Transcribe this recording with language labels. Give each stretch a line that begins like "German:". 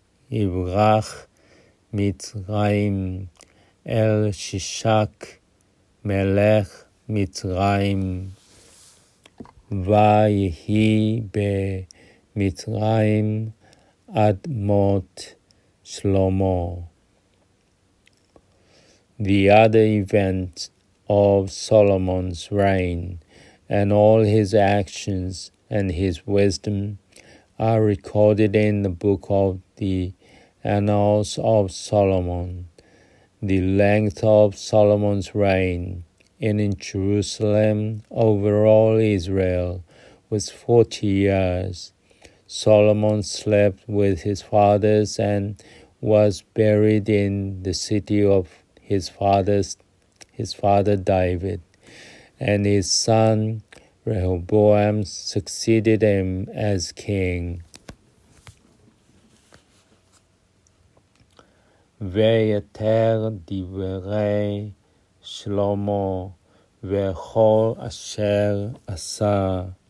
Hebrew: ויברח מצרים אל שישק מלך מצרים, ויהי במצרים עד מות שלמה.
English: The other events of Solomon's reign and all his actions and his wisdom are recorded in the book of the Annals of Solomon. The length of Solomon's reign in Jerusalem over all Israel was 40 years. Solomon slept with his fathers and was buried in the city of his father David, and his son Rehoboam succeeded him as king.
Hebrew: ויתר דברי שלמה וכל אשר עשה,